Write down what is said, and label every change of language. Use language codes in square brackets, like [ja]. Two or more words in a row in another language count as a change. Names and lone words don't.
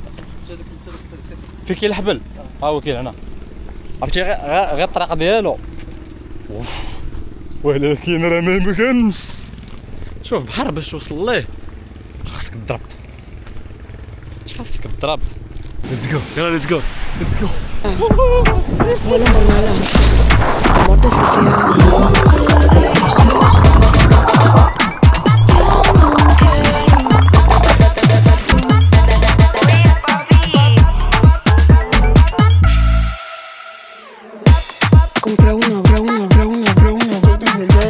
[ar] في كاين الحبل هو كاين هنا، عرفتي غير الطريقه ديالو. اوف ولكن راه ما يمكنش. شوف بحر باش توصل ليه خاصك تضرب، [en] let's go [ar] يلا [en] let's go. [es] Vuelan por malas, amor desquiciado. Compré una de verdad.